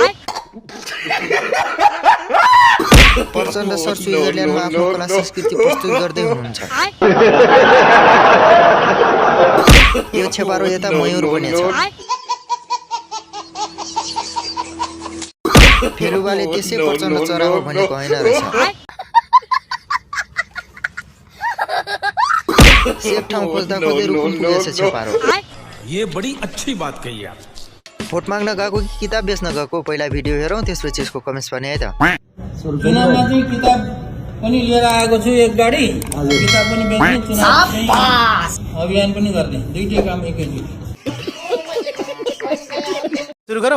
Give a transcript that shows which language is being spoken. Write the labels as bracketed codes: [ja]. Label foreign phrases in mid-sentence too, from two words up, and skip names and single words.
[ne] प्रचण्ड सर स्विजरल्यान्डमा आफ्नो कला संस्कृति प्रस्तुत गर्दै हुनुहुन्छ यो छेपारो यता मयूर बनेछ फेरुवाले त्यसै प्रचण्ड चरा हो भनेको होइन रहेछ सेफ ठाउँ खोज्दा खोज्दै रुकुम पुगेछ छेपारो [hi] ये बड़ी अच्छी बात कही आप [ne] भोट माग्न गएको कि किताब बेच्न गएको पहिला भिडियो हेरौँ त्यसपछि यसको कमेन्ट्स पर्ने है त चुनावमा चाहिँ किताब पनि लिएर आएको छु एक गाडी किताब पनि बेच्ने चुनाव अभियान पनि गर्ने दुईटै काम एकैचोटि सुरु गरौँ